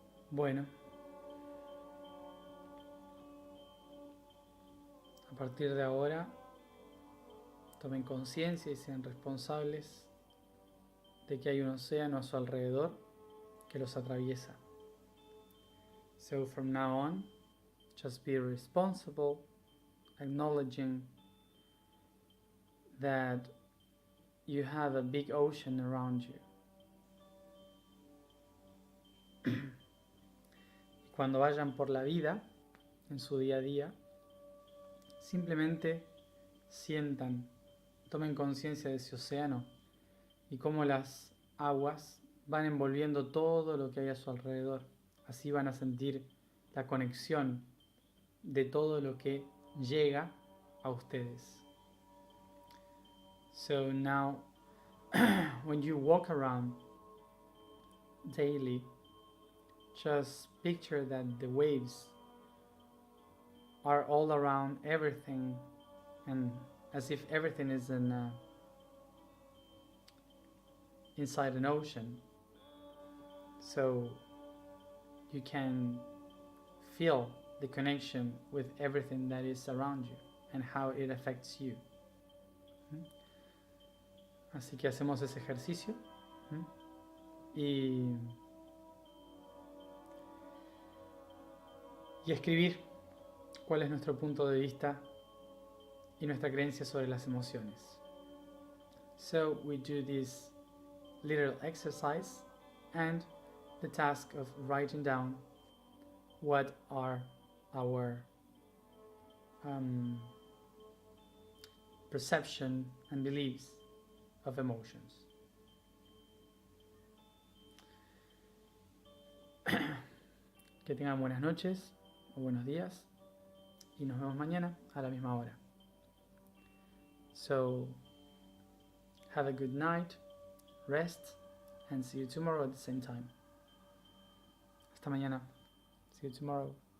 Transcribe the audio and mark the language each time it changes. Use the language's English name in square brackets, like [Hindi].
[Spanish] Bueno, a partir de ahora, tomen conciencia y sean responsables de que hay un océano a su alrededor que los atraviesa. [English] So from now on, just be responsible, acknowledging that you have a big ocean around you. [Spanish] Cuando vayan por la vida, en su día a día, simplemente sientan, tomen conciencia de ese océano y cómo las aguas van envolviendo todo lo que hay a su alrededor. Así van a sentir la conexión de todo lo que llega a ustedes. [English] So now, when you walk around daily, just picture that the waves are all around everything, and as if everything is inside an ocean. So you can feel the connection with everything that is around you and how it affects you. [Spanish] Así que hacemos ese ejercicio y escribir cuál es nuestro punto de vista y nuestra creencia sobre las emociones. [English] So we do this little exercise and the task of writing down what are our perception and beliefs of emotions. [Spanish] Que tengan buenas noches o buenos días y nos vemos mañana a la misma hora. [English] So have a good night, rest, and see you tomorrow at the same time. [Spanish] Hasta mañana. [English] See you tomorrow.